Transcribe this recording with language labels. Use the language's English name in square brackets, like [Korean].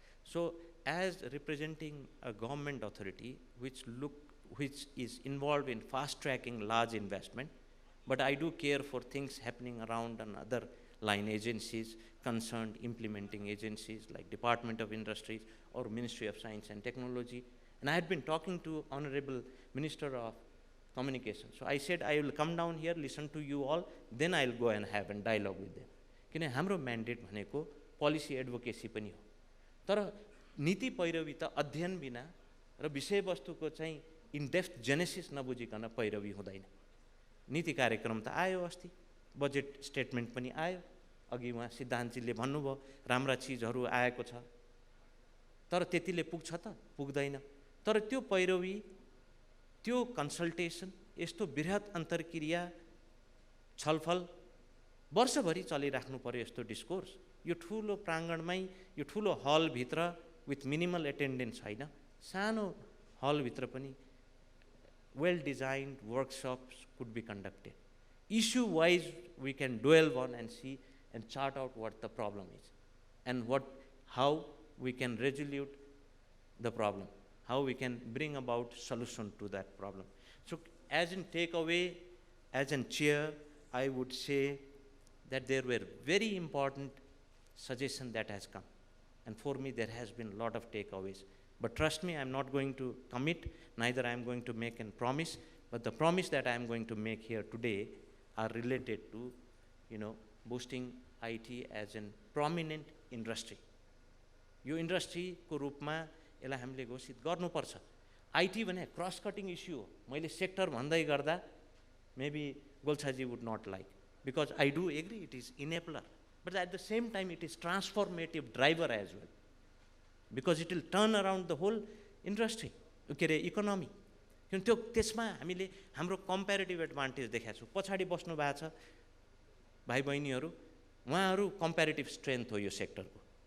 [English] So as representing a government authority which is involved in fast tracking large investment, but I do care for things happening around and other line agencies concerned, implementing agencies like Department of Industries or Ministry of Science and Technology. And I had been talking to Honorable Minister of Communication. So I said, I will come down here, listen to you all, then I'll go and have a dialogue with them. [Nepali] किन हाम्रो mandate भनेको policy advocacy पनि हो. तर नीति पैरवी त अध्ययन बिना र विषयवस्तुको चाहिँ इन डेप्थ जेनेसिस नबुझिकन पैरवी हुँदैन. नीति कार्यक्रम त आयो अस्ति, बजेट स्टेटमेन्ट पनि आयो, अघि उहाँ सिद्धान्तजीले भन्नुभयो राम्रा चिजहरू आएको छ, तर त्यतिले पुग्छ त पुग्दैन. तर त्यो पैरवी, त्यो कन्सल्टेसन, यस्तो बृहत अन्तर्क्रिया छलफल वर्षभरि चलिराख्नु पर्यो. यस्तो डिस्कोर्स यो ठुलो प्राङ्गणमै, यो ठुलो हलभित्र विथ मिनिमल एटेन्डेन्स होइन, सानो हलभित्र पनि [English] well designed workshops could be conducted. Issue wise we can dwell on and see and chart out what the problem is and how we can resolve the problem, how we can bring about solution to that problem. So as in takeaway, as in chair, I would say that there were very important suggestions that has come, and for me there has been a lot of takeaways. But trust me, I'm not going to commit, neither I'm going to make a promise, But the promise that I am going to make here today are related to, boosting IT as a prominent industry. [Nepali] यो इन्डस्ट्रीको रूपमा यसलाई हामीले घोषित गर्नुपर्छ. IT भने cross cutting issue हो. मैले sector भन्दै गर्दा [English] maybe Golchhaji would not like, because I do agree it is enabler, but at the same time it is transformative driver as well, because it will turn around the whole industry, economy. [Nepali] त्यसमा हामीले हाम्रो comparative advantage देखाएको छौँ. पछाडि बस्नु भएको छ भाइ बहिनीहरू, उहाँहरू कम्पेरेटिभ स्ट्रेन्थ हो यो सेक्टरको.